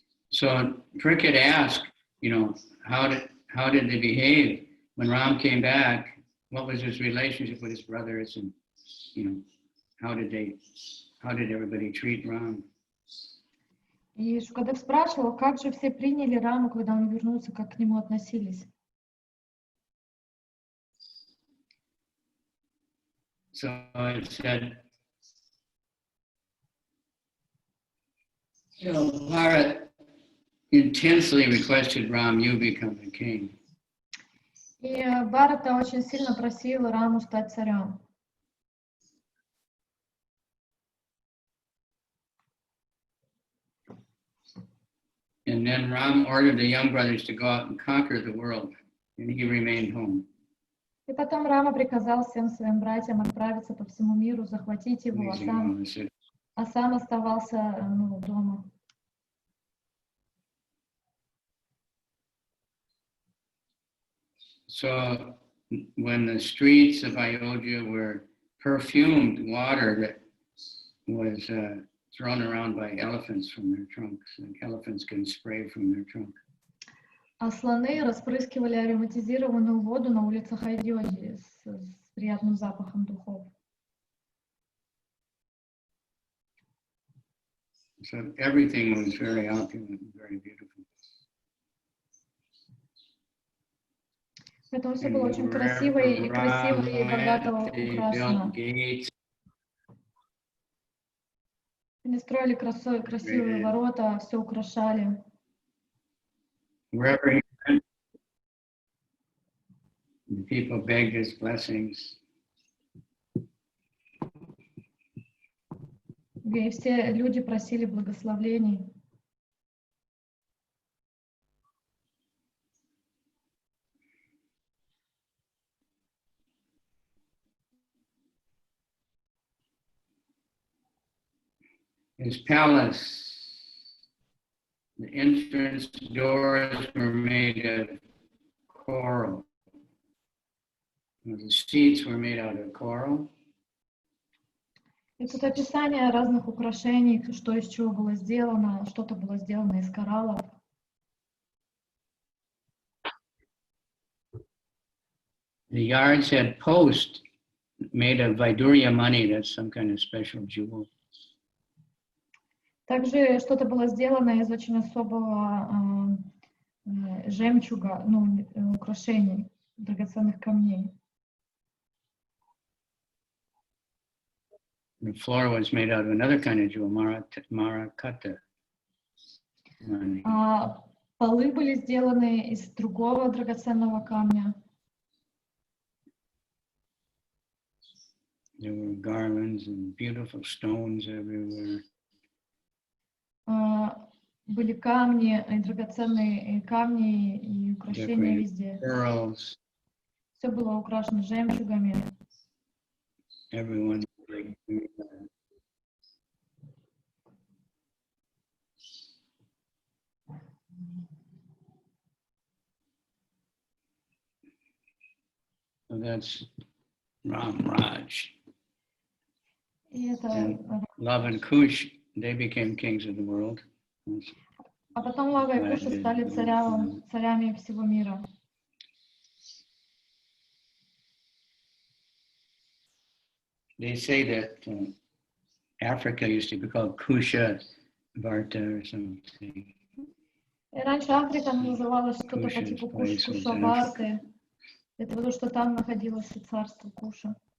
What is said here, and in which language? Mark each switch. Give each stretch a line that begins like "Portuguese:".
English: So Cricket asked, how did they behave when Ram came back? What was his relationship with his brothers, and how did everybody treat Ram?
Russian: И Шукадев спрашивал, как же все приняли Раму, когда он вернулся, как к нему относились.
English: So it said, Bharat intensely requested Ram, you become the king.
Russian: И Бхарата очень сильно просил Раму стать царем.
English: And then Ram ordered the young brothers to go out and conquer the world, and he remained home.
Russian: И потом Рама приказал всем своим братьям отправиться по всему миру, захватить его, а сам оставался дома.
English: So when the streets of Ayodhya were perfumed water that was thrown around by elephants from their trunks, like elephants can spray from their trunk.
Russian: А слоны распрыскивали ароматизированную воду на улицах Айодхи с приятным запахом духов.
English: So everything was very opulent and very beautiful.
Russian: Поэтому все было очень красиво и богато украшено. Они строили красивые ворота, все украшали.
English: Wherever he went, the people begged his blessings.
Russian: И все люди просили благословений.
English: His palace, the entrance doors were made of coral. The seats were made out of coral.
Russian: И тут описание разных украшений, что из чего было сделано, что-то было сделано из кораллов.
English: The yards had posts made of Vaidurya money, that's some kind of special jewel.
Russian: Также что-то было сделано из очень особого жемчуга, украшений, драгоценных камней.
English: The floor was made out of another kind of jewel, Rama-katha.
Russian: Полы были сделаны из другого драгоценного камня.
English: There were garlands and beautiful stones everywhere.
Russian: Были камни, драгоценные камни и украшения везде.
English: Pearls.
Russian: Все было украшено жемчугами.
English: Everyone So that's Ram-Raj.
Russian: И это,
English: Lava and Kush, they became kings of the world.
Russian: а потом Лава и Куша стали царями всего мира.
English: They say that Africa used to be called Kusha Varta or something.
Russian: И раньше Африка называлась что-то по типу Куша-Варты. Это потому, что там находилось и царство Куша.